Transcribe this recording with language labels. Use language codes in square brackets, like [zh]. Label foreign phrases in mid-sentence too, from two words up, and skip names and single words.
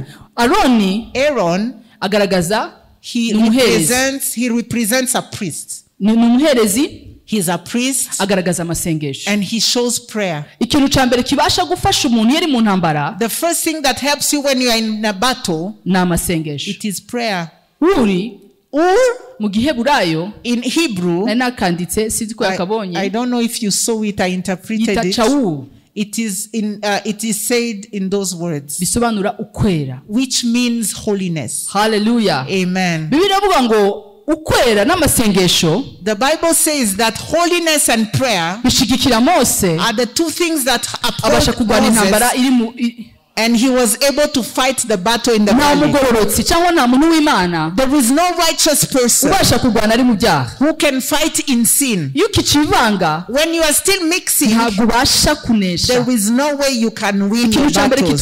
[en] Aaron, he represents a priest. He's a priest and he shows prayer. The first thing that helps you when you are in a battle, it is prayer. [rn] mu Giheburayo [en] in Hebrew, [rn] nakanditse sinzi ko yakabonye. [en] I don't know if you saw it, I interpreted it. It is said in those words, [rn] bisobanura ukwera, [en] which means holiness. Hallelujah. Amen. [rn] Bibiliya ivuga ngo ukwera n'amasengesho. [en] The Bible says that holiness and prayer [rn] bishigikira Mose [en] are the two things that [rn] abasha kugwana intambara iri mu. [en] And he was able to fight the battle in the valley. There is no righteous person who can fight in sin. When you are still mixing, there is no way you can win your battles.